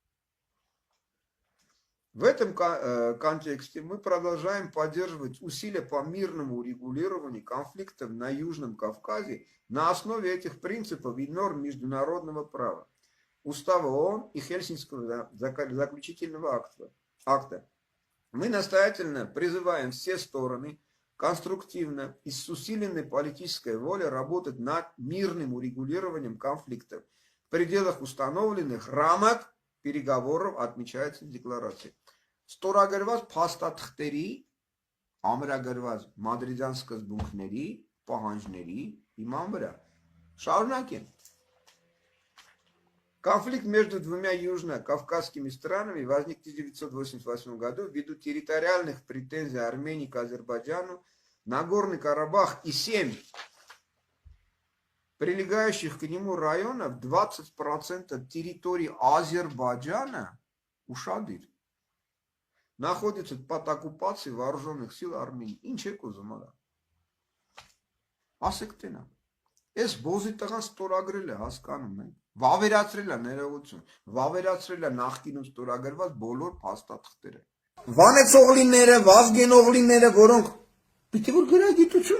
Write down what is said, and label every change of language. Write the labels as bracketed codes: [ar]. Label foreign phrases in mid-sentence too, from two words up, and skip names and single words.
[ru] В этом контексте мы продолжаем поддерживать усилия по мирному урегулированию конфликтов на Южном Кавказе на основе этих принципов и норм международного права, Устава ООН и Хельсинкского заключительного акта. Мы настоятельно призываем все стороны конструктивно и с усиленной политической волей работать над мирным урегулированием конфликтов в пределах установленных рамок переговоров, отмечается в декларации. [hy] Ստորագրված փաստաթղթերի, ամրագրված մադրիդյան սկզբունքների, պահանջների հիման վրա. Շարունակենք. [ru] Конфликт между двумя южно-кавказскими странами возник в 1988 году ввиду территориальных претензий Армении к Азербайджану, Нагорный Карабах и 7 прилегающих к нему районов, 20% территории Азербайджана, ушадыр, находится под оккупацией вооруженных сил Армении. [hy] Ինչ եք ուզում արա։ Ասեք տենա։ Այս բոզի տղան ստորագրել է, հասկանում եք։ Վավերացրել է ներողություն, վավերացրել է նախկինում ստորագրված բոլոր փաստաթղթերը։ Վանեցողլիները, Վազգենովլիները, որոնք պիտի որ գրագիտություն